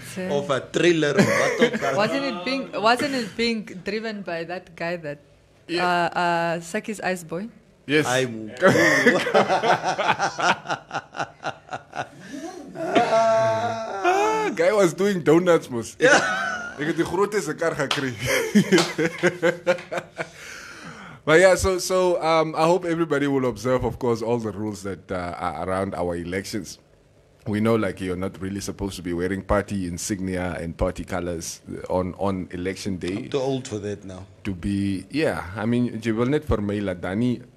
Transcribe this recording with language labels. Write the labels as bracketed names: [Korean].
[English] Of a trailer or what. Wasn't it being driven by that guy that Saki's Ice Boy? Yes. Guy was doing donuts, mos. [Afrikaans] Ek het die grootste kar gekry. [English] But yeah, so I hope everybody will observe, of course, all the rules that are around our elections. We know, like, you're not really supposed to be wearing party insignia and party colors on election day. I'm too old for that now. To be, I mean, [Afrikaans] jy wil net vir my laat dan nie